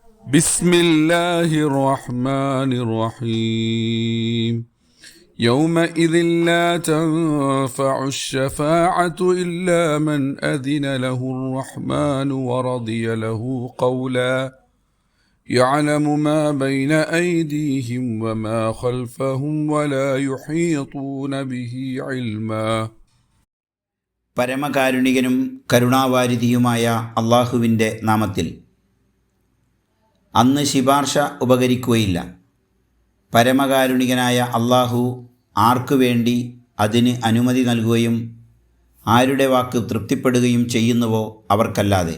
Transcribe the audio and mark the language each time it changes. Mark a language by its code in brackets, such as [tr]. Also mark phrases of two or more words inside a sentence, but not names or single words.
[ar] بسم الله الرحمن الرحيم يومئذ لا تنفع الشفاعة إلا من أذن له الرحمن ورضي له قولا يعلم ما بين أيديهم وما خلفهم ولا يحيطون به علما. [ml] പരമകാരുണികനും കരുണാവാരിധിയുമായ അള്ളാഹുവിൻ്റെ നാമത്തിൽ. അന്ന് ശിപാർശ ഉപകരിക്കുകയില്ല. പരമകാരുണികനായ അള്ളാഹു ആർക്കു വേണ്ടി അതിന് അനുമതി നൽകുകയും ആരുടെ വാക്ക് തൃപ്തിപ്പെടുകയും ചെയ്യുന്നുവോ അവർക്കല്ലാതെ.